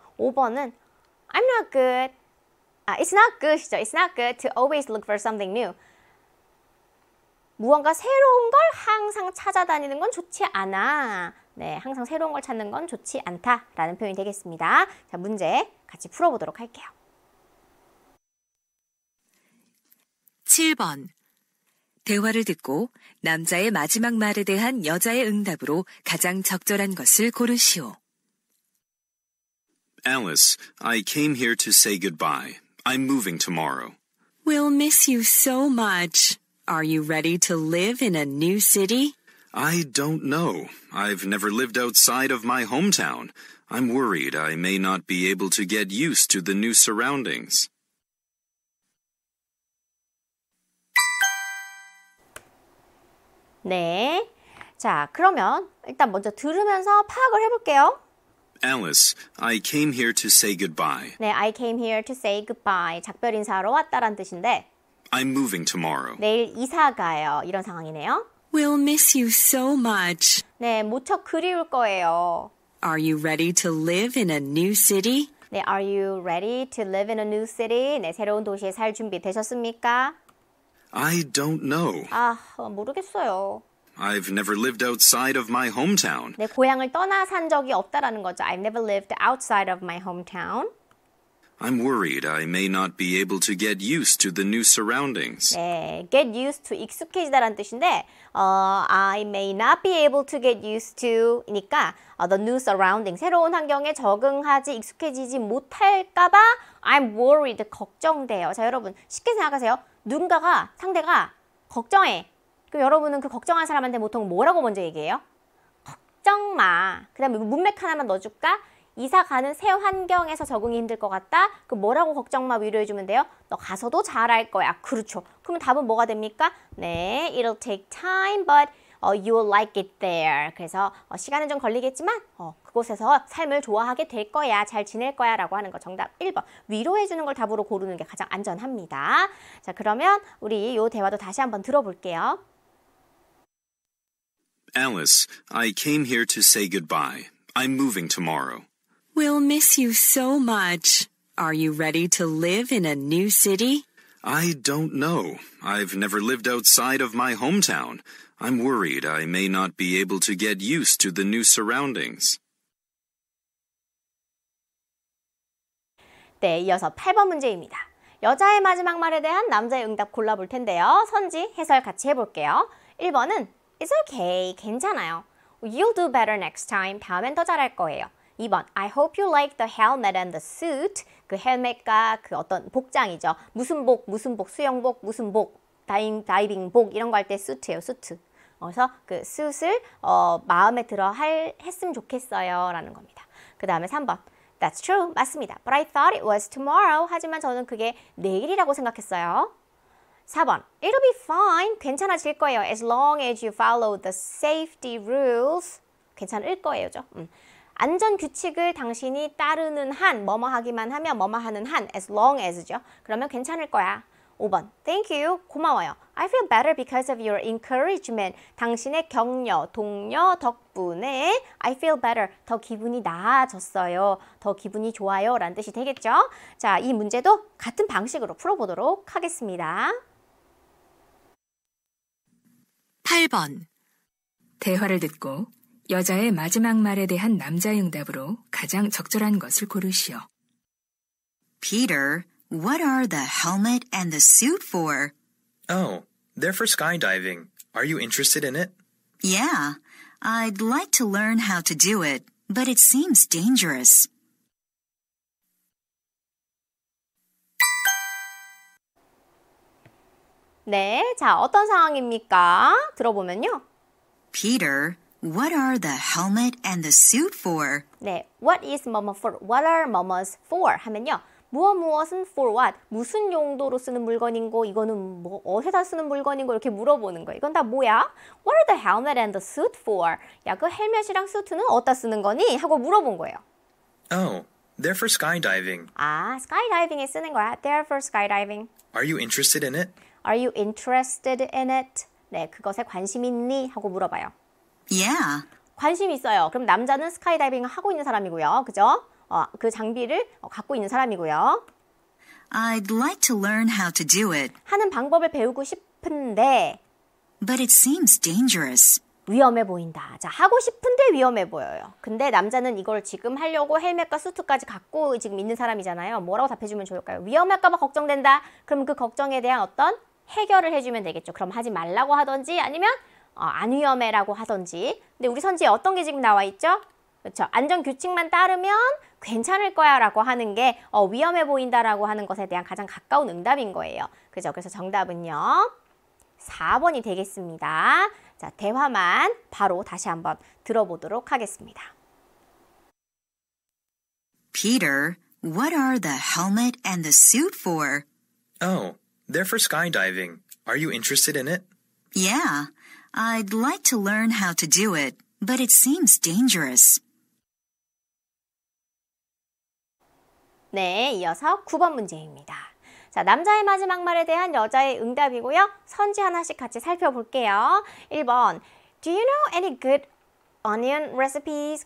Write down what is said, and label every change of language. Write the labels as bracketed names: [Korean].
[Korean] 5번은 [English] I'm not good. It's not good이죠. It's not good to always look for something new. [Korean] 무언가 새로운 걸 항상 찾아다니는 건 좋지 않아. 네, 항상 새로운 걸 찾는 건 좋지 않다라는 표현이 되겠습니다. 자, 문제 같이 풀어보도록 할게요. 7번. 대화를 듣고 남자의 마지막 말에 대한 여자의 응답으로 가장 적절한 것을 고르시오. [English] Alice, I came here to say goodbye. I'm moving tomorrow. We'll miss you so much. Are you ready to live in a new city? I don't know. I've never lived outside of my hometown. I'm worried I may not be able to get used to the new surroundings. [Korean] 네. 자, 그러면 일단 먼저 들으면서 파악을 해볼게요. [English] Alice, I came here to say goodbye. 네, I came here to say goodbye. [Korean] 작별 인사하러 왔다란 뜻인데 [English] I'm moving tomorrow. [Korean] 내일 이사 가요. 이런 상황이네요. [English] We'll miss you so much. [Korean] 네, 무척 그리울 거예요. [English] Are you ready to live in a new city? 네, are you ready to live in a new city? [Korean] 네, 새로운 도시에 살 준비 되셨습니까? [English] I don't know. [Korean] 모르겠어요. [English] I've never lived outside of my hometown. [Korean] 내 고향을 떠나 산 적이 없다라는 거죠. [English] I've never lived outside of my hometown. I'm worried I may not be able to get used to the new surroundings. [Korean] 네, [English] get used to [Korean] 익숙해지다라는 뜻인데 [English] I may not be able to get used to니까 the new surrounding, [Korean] 새로운 환경에 적응하지 익숙해지지 못할까 봐 [English] I'm worried, [Korean] 걱정돼요. 자, 여러분 쉽게 생각하세요. 누군가가 상대가 걱정해. 그럼 여러분은 그 걱정한 사람한테 보통 뭐라고 먼저 얘기해요? 걱정 마. 그 다음에 문맥 하나만 넣어줄까? 이사 가는 새 환경에서 적응이 힘들 것 같다? 그럼 뭐라고 걱정만 위로해주면 돼요? 너 가서도 잘할 거야. 그렇죠. 그러면 답은 뭐가 됩니까? [English] 네, it'll take time, but you'll like it there. [Korean] 그래서 시간은 좀 걸리겠지만 그곳에서 삶을 좋아하게 될 거야. 잘 지낼 거야 라고 하는 거 정답 1번. 위로해주는 걸 답으로 고르는 게 가장 안전합니다. 자, 그러면 우리 이 대화도 다시 한번 들어볼게요. [English] Alice, I came here to say goodbye. I'm moving tomorrow. We'll miss you so much. Are you ready to live in a new city? I don't know. I've never lived outside of my hometown. I'm worried I may not be able to get used to the new surroundings. [Korean] 네, 이어서 8번 문제입니다. 여자의 마지막 말에 대한 남자의 응답 골라볼 텐데요. 선지, 해설 같이 해볼게요. 1번은 [English] It's okay, [Korean] 괜찮아요. [English] You'll do better next time. [Korean] 다음엔 더 잘할 거예요. [English] 2번 I hope you like the helmet and the suit. [Korean] 그 헬멧과 그 어떤 복장이죠. 무슨 복, 수영복, 무슨 복, 다이빙복 이런 거 할 때 수트예요, 수트. 그래서 그 [English] suit [Korean] 을 마음에 들어 했으면 좋겠어요 라는 겁니다. 그 다음에 3번 [English] That's true, [Korean] 맞습니다. [English] But I thought it was tomorrow. [Korean] 하지만 저는 그게 내일이라고 생각했어요. [English] 4번 It'll be fine. [Korean] 괜찮아질 거예요. [English] As long as you follow the safety rules. [Korean] 괜찮을 거예요죠. 안전 규칙을 당신이 따르는 한, 뭐뭐 하기만 하면 뭐뭐 하는 한, [English] as long as [Korean] 죠. 그러면 괜찮을 거야. 5번 [English] Thank you. [Korean] 고마워요. [English] I feel better because of your encouragement. [Korean] 당신의 격려, 독려 덕분에 [English] I feel better. [Korean] 더 기분이 나아졌어요. 더 기분이 좋아요 라는 뜻이 되겠죠. 자, 이 문제도 같은 방식으로 풀어보도록 하겠습니다. 8번. 대화를 듣고 여자의 마지막 말에 대한 남자의 응답으로 가장 적절한 것을 고르시오. [English] Peter, what are the helmet and the suit for? Oh, they're for skydiving. Are you interested in it? Yeah, I'd like to learn how to do it, but it seems dangerous. [Korean] 네, 자, 어떤 상황입니까? 들어보면요. [English] Peter, what are the helmet and the suit for? 네, what is 뭐뭐 for? What are 뭐뭐's for? [Korean] 하면요. 무엇은 [English] for what? [Korean] 무슨 용도로 쓰는 물건인고 이거는 뭐 어디다 쓰는 물건인고 이렇게 물어보는 거예요. 이건 다 뭐야? What are the helmet and the suit for? 야, 그 헬멧이랑 수트는 어디다 쓰는 거니? 하고 물어본 거예요. [English] Oh, they're for skydiving. [Korean] 아, skydiving에 쓰는 거야. [English] They're for skydiving. Are you interested in it? Are you interested in it? [Korean] 네, 그것에 관심 있니? 하고 물어봐요. [English] Yeah. [Korean] 관심 있어요. 그럼 남자는 스카이다이빙을 하고 있는 사람이고요. 그죠? 그 장비를 갖고 있는 사람이고요. [English] I'd like to learn how to do it. [Korean] 하는 방법을 배우고 싶은데 [English] But it seems dangerous. [Korean] 위험해 보인다. 자, 하고 싶은데 위험해 보여요. 근데 남자는 이걸 지금 하려고 헬멧과 수트까지 갖고 지금 있는 사람이잖아요. 뭐라고 답해주면 좋을까요? 위험할까 봐 걱정된다. 그럼 그 걱정에 대한 어떤 해결을 해주면 되겠죠. 그럼 하지 말라고 하던지 아니면 안 위험해라고 하던지. 근데 우리 선지에 어떤 게 지금 나와 있죠? 그렇죠. 안전규칙만 따르면 괜찮을 거야 라고 하는 게 위험해 보인다라고 하는 것에 대한 가장 가까운 응답인 거예요. 그죠? 그래서 정답은요. 4번이 되겠습니다. 자, 대화만 바로 다시 한번 들어보도록 하겠습니다. [English] Peter, what are the helmet and the suit for? Oh, they're for skydiving. Are you interested in it? Yeah, I'd like to learn how to do it, but it seems dangerous. [Korean] 네, 이어서 9번 문제입니다. 자, 남자의 마지막 말에 대한 여자의 응답이고요. 선지 하나씩 같이 살펴볼게요. [English] 1번, Do you know any good onion recipes?